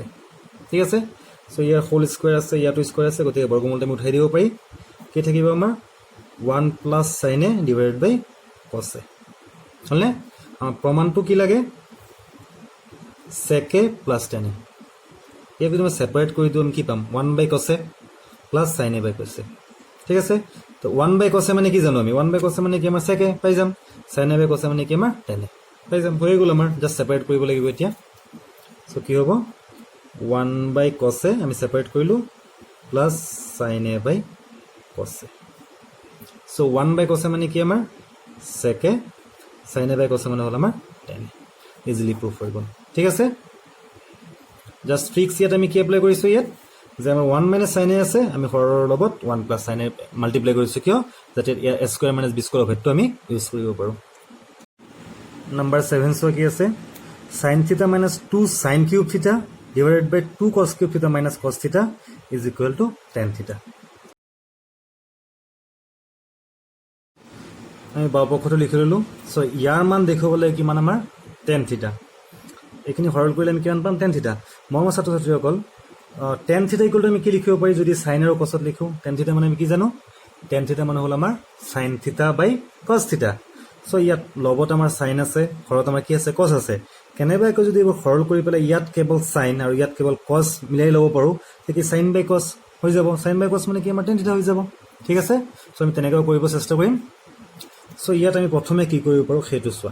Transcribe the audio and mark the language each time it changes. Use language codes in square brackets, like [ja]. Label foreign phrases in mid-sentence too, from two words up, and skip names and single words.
[as] ঠিক আছে, চ' ইয়াৰ [en] whole square [as] আছে, ইয়াতো স্কুৱেৰ আছে, গতিকে বৰ্গমূলটো আমি উঠাই দিব পাৰি, কি থাকিব আমাৰ [en] 1 plus sine A divided by cos A, [as] হ'লনে? আমাৰ প্ৰমাণটো কি লাগে [en] sec plus tan A. [as] ইয়াক যদি মই ছেপাৰেট কৰি দিওঁ আমি কি পাম [en] 1/cos A plus sin a by cos A. [as] ঠিক আছে, তো [en] 1/cos A [as] মানে কি জানো আমি [en] 1/cos A [as] মানে কি আমাৰ সেকে পাই যাম, [en] sin a by cos A [as] মানে কি আমাৰ tan a পাই যাম, হৈ গ'ল আমাৰ। [en] just separate [as] কৰিব লাগিব এতিয়া। চ' কি হ'ব [en] 1/cos A [as] আমি ছেপাৰেট কৰিলোঁ [en] plus sin a by cos A. [as] চ' [en] 1/cos A [as] মানে কি আমাৰ সেকে, [en] sin a by cos A [as] মানে হ'ল আমাৰ tan a। [en] easily proof [as] হৈ গ'ল। ঠিক আছে, [en] just fix [as] ইয়াত আমি কি এপ্লাই কৰিছোঁ ইয়াত যে আমাৰ 1 - sin a আছে, আমি হৰৰ লগত 1 + sin a মাল্টিপ্লাই কৰিছোঁ, কিয় যাতে ইয়াৰ a² - b² অভেদটো আমি ইউজ কৰিব পাৰোঁ। [en] নাম্বাৰ 7 [as] চোৱা কি আছে, [en] sin θ - 2 sin cube θ divided by 2 cos cube θ - cos θ is equal to tan θ. [as] আমি বাওঁপক্ষটো লিখি ল'লোঁ। চ' ইয়াৰ মান দেখুৱাবলৈ কিমান আমাৰ tan θ, এইখিনি সৰল কৰিলে আমি কিমান পাম tan θ। মই ছাত্ৰ ছাত্ৰীসকল [en] tan θ equal to [as] আমি কি লিখিব পাৰি যদি sin আৰু cos লিখোঁ, tan θ মানে আমি কি জানো, tan θ মানে হ'ল আমাৰ [en] sin θ by cos θ. [as] চ' ইয়াত লগত আমাৰ sin আছে, হৰত আমাৰ কি আছে cos আছে। কেনেবাকৈ যদি এইবোৰ সৰল কৰি পেলাই ইয়াত কেৱল sin আৰু ইয়াত কেৱল cos মিলাই ল'ব পাৰোঁ, তেতিয়া [en] sin by cos [as] হৈ যাব। [en] sin by cos [as] মানে কি আমাৰ tan θ হৈ যাব। ঠিক আছে, চ' আমি তেনেকৈ কৰিব চেষ্টা কৰিম। চ' ইয়াত আমি প্ৰথমে কি কৰিব পাৰোঁ সেইটো চোৱা।